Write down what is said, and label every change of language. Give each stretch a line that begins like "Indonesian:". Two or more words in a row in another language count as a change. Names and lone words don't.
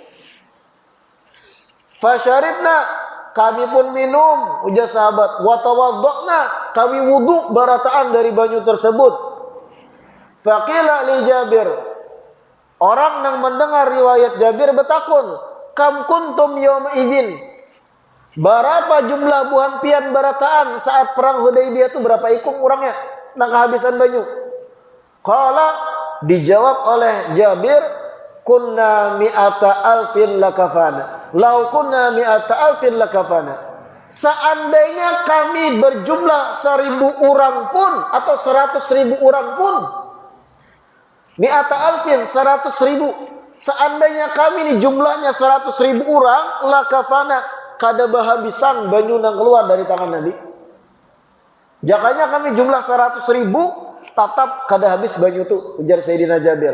Banjar: Fasyaribna, kami pun minum, ujar sahabat.
Arabic: وتوضأنا,
Banjar: kami wudu barataan dari banyu tersebut.
Arabic: فقيل لجابر,
Banjar: orang yang mendengar riwayat Jabir bertakun,
Arabic: كم كنتم يومئذ,
Banjar: berapa jumlah buhan pian barataan saat perang Hudaybiyah itu, berapa ikung orangnya nang kehabisan banyu?
Arabic: Qala,
Banjar: dijawab oleh Jabir,
Arabic: كنا مائة ألف لكفانا. لو كنا مائة ألف لكفانا.
Indonesian: Seandainya kami berjumlah 1000 orang pun atau 100.000 orang pun,
Arabic: مائة ألف 100.000,
Banjar: seandainya kami ini jumlahnya 100.000 orang, lakafana, kada bahabisan banyu nang keluar dari tangan Nabi. Jakanya kami jumlah 100.000, tetap kada habis banyu itu, ujar Sayyidina Jabir.